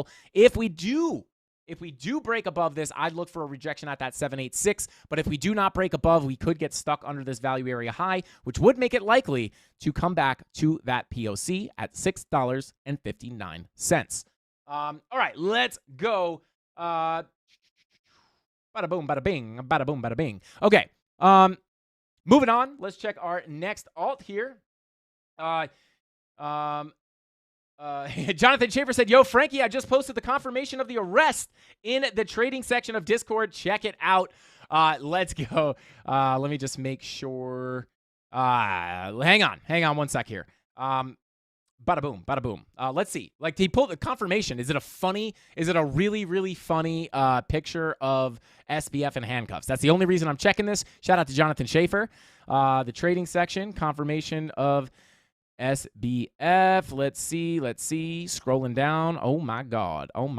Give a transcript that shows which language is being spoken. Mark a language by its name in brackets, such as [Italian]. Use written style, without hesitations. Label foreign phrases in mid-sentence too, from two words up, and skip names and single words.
[English] If we do break above this, I'd look for a rejection at that 786. But if we do not break above, we could get stuck under this value area high, which would make it likely to come back to that POC at $6.59. All right, let's go. Bada boom, bada bing, bada boom, bada bing. Okay. Moving on. Let's check our next alt here. Jonathan Schaefer said, yo, Frankie, I just posted the confirmation of the arrest in the trading section of Discord. Check it out. Let's go. Let me just make sure. Hang on one sec here. Bada boom, bada boom. Let's see. Like, he pulled the confirmation. Is it a really, really funny picture of SBF in handcuffs? That's the only reason I'm checking this. Shout out to Jonathan Schaefer. The trading section, confirmation of SBF. Let's see. Scrolling down. Oh my God.